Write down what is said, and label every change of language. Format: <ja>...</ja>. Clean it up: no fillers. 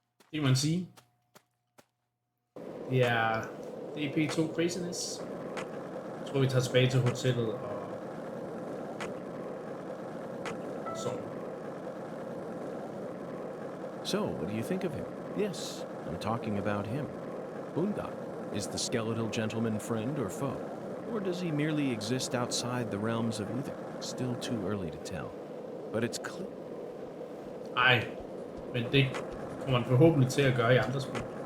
<da>Det kan man sige. Det er DP2 Craziness. Jeg tror, vi tager tilbage til hotellet og sover.</da> <en>So, what do you think of him? Yes, I'm talking about him. Boondock. Is the skeletal gentleman friend or foe? Or does he merely exist outside the realms of either? Still too early to tell. But it's clear.</en> <da>Ej, men det kommer han forhåbentlig til at gøre i andre spil.</da>